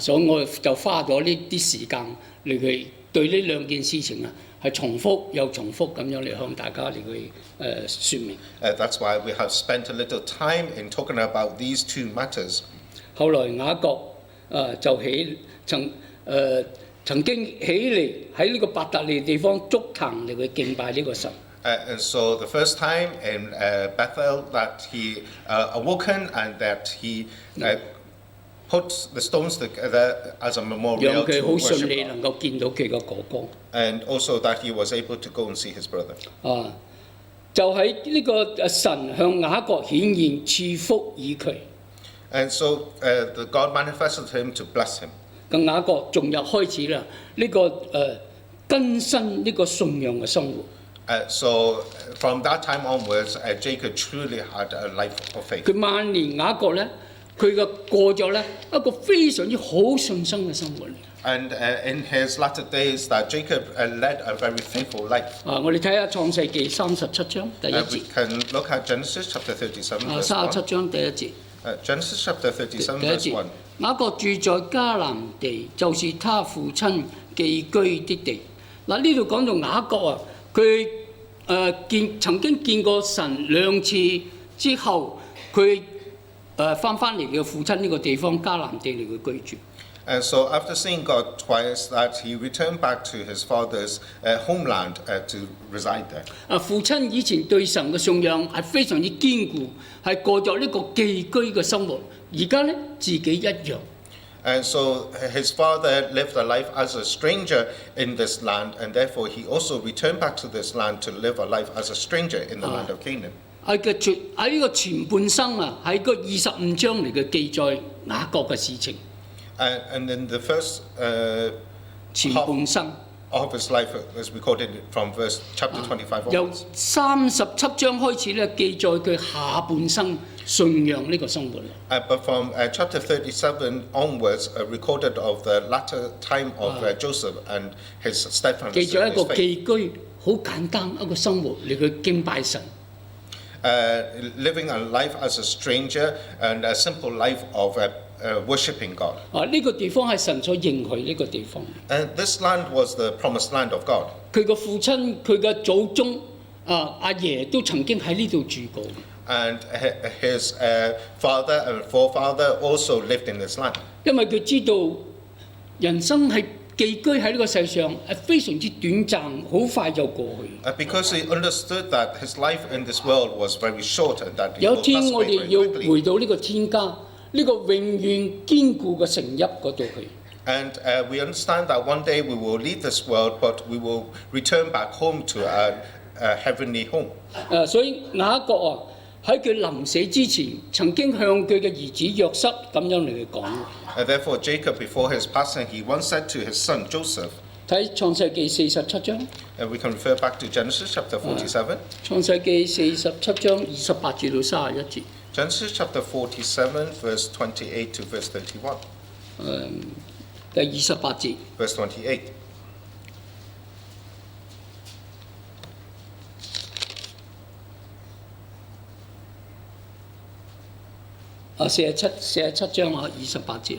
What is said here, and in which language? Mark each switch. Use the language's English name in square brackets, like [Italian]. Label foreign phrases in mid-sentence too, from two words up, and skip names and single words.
[Cantonese] 所以我就花咗呢啲時間嚟去對呢兩件事情係重複又重複咁樣嚟向大家嚟去説明。 [English] That's why we have spent a little time in talking about these two matters. [Cantonese] 後來雅各就曾經起嚟喺呢個伯特利地方築壇嚟去敬拜呢個神。 [English] And so the first time in Bethel that he awoken and that he put the stones as a memorial [Cantonese] 讓佢 [English] to [Cantonese] 好順 [English] worship [Cantonese] 利 [English] God. [Cantonese] 能夠見到佢嘅哥哥。 [English] And also that he was able to go and see his brother. [Cantonese] 就喺呢個神向雅各顯現賜福與佢。 [English] And so God manifested him to bless him. [Cantonese] 咁雅各仲有開始啦，呢個更新呢個信仰嘅生活。 [English] So from that time onwards, Jacob truly had a life of faith. [Cantonese] 佢晚年雅各咧，佢嘅過咗咧一個非常之好信心嘅生活。 [English] And in his latter days, that Jacob led a very faithful life. [Cantonese] 我哋睇下創世記37章第一節。 [English] We can look at Genesis chapter 37, verse 37 1. [Cantonese] 章第一節。 [English] Genesis chapter 37, [Cantonese] 第一 [English] verse [Cantonese] 節， [English] 1. [Cantonese] 雅各住在迦南地，就是他父親寄居的地。嗱，呢度講到雅各啊，佢曾經見過神2次之後，佢翻嚟嘅父親呢個地方迦南地嚟嘅居住。 [English] And so after seeing God twice, that he returned back to his father's homeland to reside there. [Cantonese] 父親以前對神嘅信仰係非常之堅固，係過咗呢個寄居嘅生活。而家咧自己一樣。 [English] And so his father lived a life as a stranger in this land, and therefore he also returned back to this land to live a life as a stranger in the land of Canaan. [Cantonese] 喺呢個前半生啊，喺個25章嚟嘅記載雅各嘅事情。 [English] And in the first [Cantonese] 前半生 [English] of his life is recorded from verse chapter 25 [Cantonese] 由 [English] onwards. [Cantonese] 37章開始咧，記載佢下半生信仰呢個生活。 [English] But from chapter 37 onwards, recorded of the latter time of Joseph and his steadfastness [Cantonese] 記咗 [English] in [Cantonese] 一個 [English] his faith. [Cantonese] 寄居好簡單一個生活嚟去敬拜神。 [English] Living a life as a stranger and a simple life of worshipping God. [Cantonese] 呢個地方係神所應許呢個地方。 [English] And this land was the promised land of God. [Cantonese] 佢個父親、佢嘅祖宗阿爺都曾經喺呢度住過。 [English] And his father and forefather also lived in this land. [Cantonese] 因為佢知道人生係寄居喺呢個世上係非常之短暫，好快就過去。 [English] Because he understood that his life in this world was very short and that he [Cantonese] 有 [English] will [Cantonese] 天 [English] pass [Cantonese] 我 [English] away [Cantonese] 哋 [English] very [Cantonese] 要 [English] quickly. [Cantonese] 回到呢個天家，呢個永遠堅固嘅城邑嗰度去。 [English] And we understand that one day we will leave this world, but we will return back home to a heavenly home. [Cantonese] 所以雅各啊，喺佢臨死之前，曾經向佢嘅兒子約瑟咁樣嚟講。 [English] Therefore, Jacob, before his passing, he once said to his son Joseph. [Cantonese] 睇創世記47章。 [English] We can refer back to Genesis chapter 47. [Cantonese] 創世記47章28至到31節。 [English] Genesis chapter 47, verse 28 to verse 31. [Cantonese] 第28節。 [English] Verse 28. [Cantonese] 47章啊，28節啊。